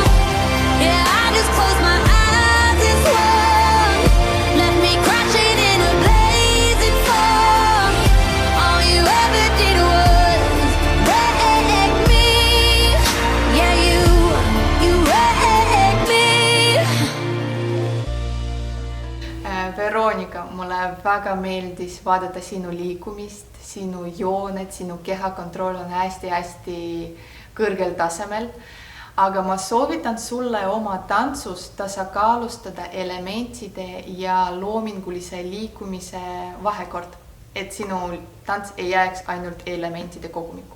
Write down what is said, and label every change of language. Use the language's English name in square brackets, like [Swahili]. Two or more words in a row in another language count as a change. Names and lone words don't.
[English] Yeah, I just closed my eyes and swung. Left me crashing in a blazing fall. All you ever did was wreck me. Yeah, you wrecked me. [Estonian] Veronika, mulle väga meeldis vaadata sinu liikumist, sinu jooned, sinu kehakontroll on hästi-hästi kõrgel tasemel. Aga ma soovitan sulle oma tantsus tasakaalustada elementide ja loomingulise liikumise vahekord, et sinu tants ei jääks ainult elementide kogumikku.